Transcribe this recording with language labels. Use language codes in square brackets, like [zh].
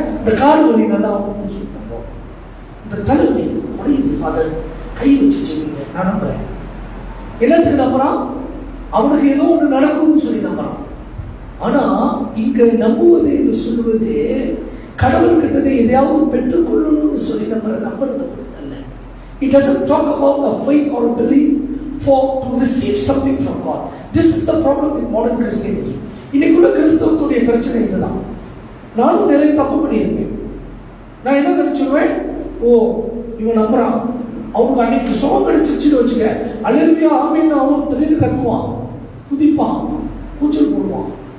[ta] இந்த கால் வலி நல்லா ஆகும்னு சொல்லி நம்புவோம். இந்த தலைவலி குறையுது ஃபாதர், கை வச்சு செய்வீங்க, நான் நம்புறேன். எல்லாத்துக்கு நம்புறான், அவனுக்கு ஏதோ ஒன்று நடக்கும்னு சொல்லி நம்புறான். ஆனா இங்க நம்புவது என்று சொல்லுவது கடவுள் கிட்டதை எதையாவது பெற்றுக்கொள்ளணும்னு சொல்லி நம்புறது அல்ல. [en] It doesn't talk about a faith or a belief to receive something from God. This is the problem with modern Christianity. [ta] இன்னைக்குள்ள கிறிஸ்தவத்துடைய பிரச்சனை இதுதான். நானும் நிறைய தப்பு பண்ணியிருக்கேன். நான் என்ன நினைச்சிருவேன், ஓ இவன் நம்புறான், அவனுக்கு அன்னைக்கு சுகம் கிடைச்சிச்சுன்னு வச்சுக்க, அல்லேலூயா ஆமென் அவன் திடீர்னு கத்துவான், குதிப்பான், கூச்சல் போடுவான்.